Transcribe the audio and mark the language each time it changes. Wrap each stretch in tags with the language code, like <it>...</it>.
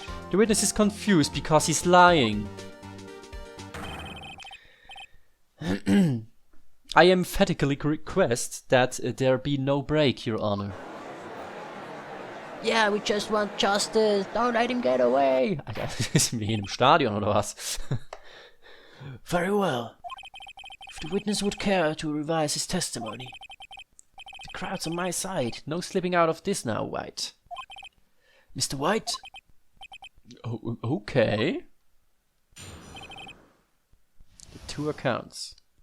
<en>The witness is confused because he's lying. I emphatically request that there be no break, Your Honor. Yeah, we just want justice. Don't let him get away.</en> <de>Alter, sind wir hier im Stadion oder was?</de> <en>Very well. If the witness would care to revise his testimony. The crowd's on my side. No slipping out of this now, White. Mr. White? Oh, okay. The two accounts.</en>